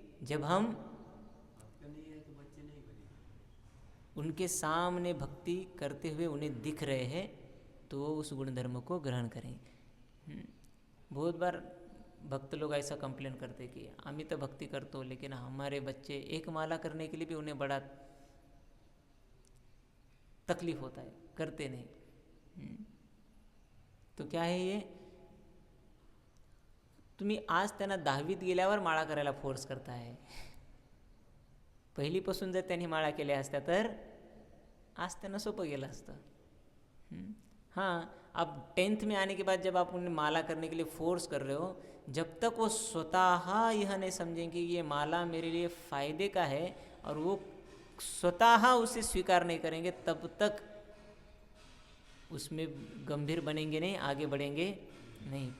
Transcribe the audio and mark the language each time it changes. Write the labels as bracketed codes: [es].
[hi] जब हम उनके सामने भक्ति करते हुए उन्हें दिख रहे हैं तो वो उस गुण धर्म को ग्रहण करें। बहुत बार भक्त लोग ऐसा कंप्लेन करते कि [mr] आम्ही तो भक्ति करतो [hi] लेकिन हमारे बच्चे एक माला करने के लिए भी उन्हें बड़ा तकलीफ होता है, करते नहीं। [mr] तो क्या है ये, तुम्ही आज त्यांना 10वीत गेल्यावर माळा करायला फोर्स करता है, पहिलीपासून जर त्यांनी माळा केल्या असत्या तर आज त्यांना सोपं गेलं असतं। [hi] हाँ, अब 10th में आने के बाद जब आप उन्हें माला करने के लिए फोर्स कर रहे हो, जब तक वो स्वतः यह नहीं समझेंगे कि ये माला मेरे लिए फ़ायदे का है और वो स्वतः उसे स्वीकार नहीं करेंगे, तब तक उसमें गंभीर बनेंगे नहीं, आगे बढ़ेंगे नहीं।